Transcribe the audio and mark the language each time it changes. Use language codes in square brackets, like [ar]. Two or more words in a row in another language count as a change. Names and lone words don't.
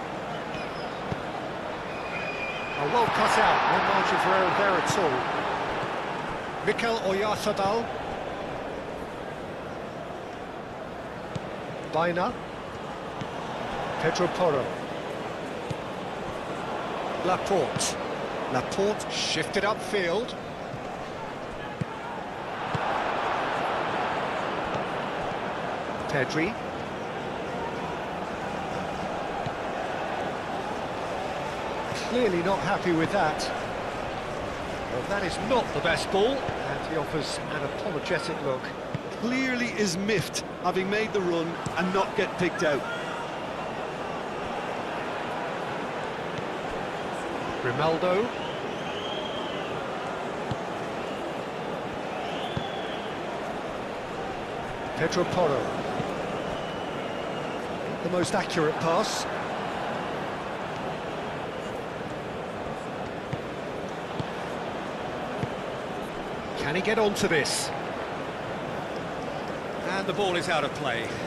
[en] Well cut out, no margin for error there at all. Mikel Oyarzabal. Baina. Pedro Porro. Laporte. Laporte shifted upfield. Pedri. Clearly not happy with that. Well, that is not the best ball, and he offers an apologetic look. Clearly is miffed, having made the run and not get picked out. Grimaldo. Pedro Porro. The most accurate pass. Can he get onto this? And the ball is out of play.